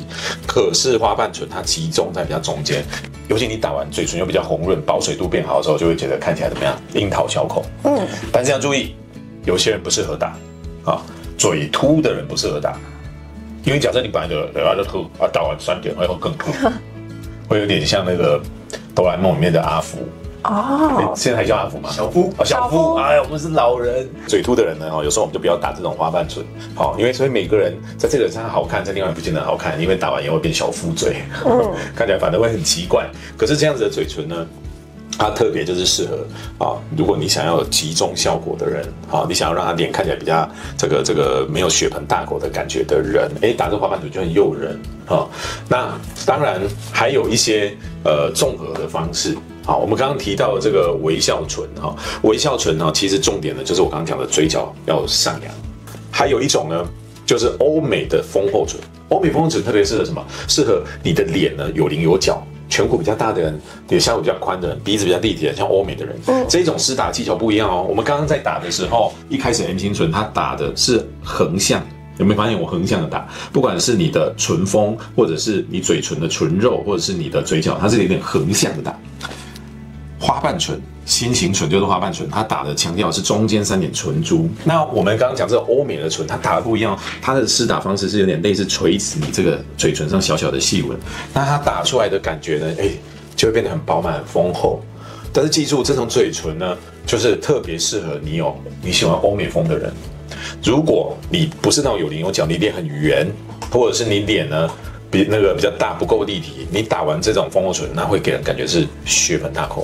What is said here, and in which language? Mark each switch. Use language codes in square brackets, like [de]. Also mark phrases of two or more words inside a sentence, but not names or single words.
[zh] 可是花瓣唇它集中在比較中間，尤其你打完嘴唇又比較紅潤，保水度變好的時候，就會覺得看起來怎麼樣？櫻桃小口。但是要注意，有些人不適合打啊，嘴凸的人不適合打，因為假設你本來就嘴巴就凸啊，打完3點會更凸，會有點像那個哆啦 A 夢裡面的阿福。現在還叫阿福嗎？小夫，小夫，我們是老人。嘴凸的人呢，有时候我們就不要打這種花瓣唇，好，因為所以每個人在這個上好看，在另外不見得好看，因為打完以後會變小夫嘴，看起來反而會很奇怪。可是這樣子的嘴唇呢，它特別就是適合如果你想要有集中效果的人，你想要讓他臉看起來比較這個沒有血盆大口的感覺的人，打這花瓣唇就很誘人。那當然還有一些綜合的方式。好，我們剛剛提到的這個微笑唇，微笑唇呢，其實重點呢就是我剛剛講的嘴角要上揚。還有一種呢，就是歐美的豐厚唇。歐美豐厚唇特別適合什麼？適合你的臉呢有稜有角，顴骨比較大的人，臉下頜比較寬的人，鼻子比較立體的，像歐美的人。這種施打技巧不一樣哦。我們剛剛在打的時候，一開始 M 型唇它打的是橫向。有沒有發現我橫向的打？不管是你的唇峰，或者是你嘴唇的唇肉，或者是你的嘴角，它是有點橫向的打。花瓣唇、心形唇就是花瓣唇，它打的強調是中間3點唇珠。那我們剛剛講這個歐美的唇，它打的不一樣，它的施打方式是有點類似垂直你這個嘴唇上小小的細紋，那它打出來的感覺呢，就會變得很飽滿、很豐厚。但是記住，這種嘴唇呢，就是特別適合你喜歡歐美風的人。如果你不是那種有稜有角，你臉很圓，或者是你臉呢比較大不夠立體，你打完這種豐厚唇，那會給人感覺是血盆大口。